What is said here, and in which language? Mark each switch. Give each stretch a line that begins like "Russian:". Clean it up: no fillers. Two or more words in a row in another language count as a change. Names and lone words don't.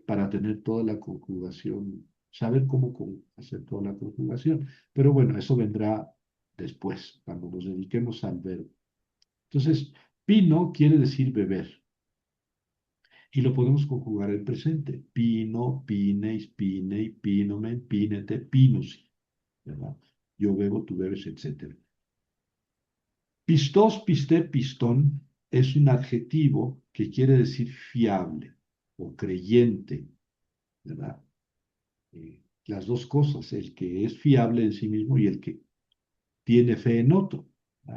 Spanish: Para tener toda la conjugación, saber cómo hacer toda la conjugación. Pero bueno, eso vendrá después, cuando nos dediquemos al verbo. Entonces, pino quiere decir beber. Y lo podemos conjugar en presente. Pino,
Greek: πίνεις, πίνει, πίνομεν, πίνετε, πίνουσι.
Spanish: ¿Verdad? Yo bebo, tú bebes, etc.
Greek: πιστός, πιστή, πιστόν
Spanish: es un adjetivo que quiere decir fiable o creyente, ¿verdad? Las dos cosas, el que es fiable en sí mismo y el que tiene fe en otro, ¿verdad?